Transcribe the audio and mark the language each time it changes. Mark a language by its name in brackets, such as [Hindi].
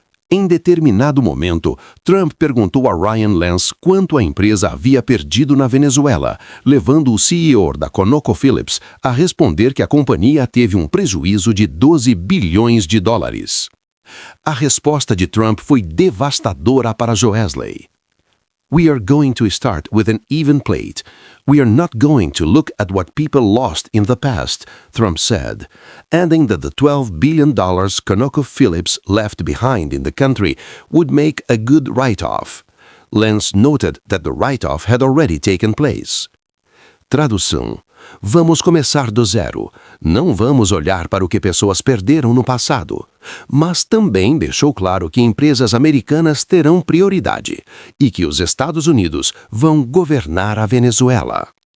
[Portuguese] Em determinado momento, Trump perguntou a Ryan Lance quanto a empresa havia perdido na Venezuela, levando o CEO da ConocoPhillips a responder que a companhia teve um prejuízo de 12 bilhões de dólares. A resposta de Trump foi devastadora para Joesley. [English] "We are going to start with an even plate. We are not going to look at what people lost in the past," Trump said, adding that the $12 billion ConocoPhillips left behind in the country would make a good write-off. Lance noted that the write-off had already taken place. [Portuguese] Tradução: vamos começar do zero. Não vamos olhar para o que pessoas perderam no passado. Mas também deixou claro que empresas americanas terão prioridade e que os Estados Unidos vão governar a Venezuela.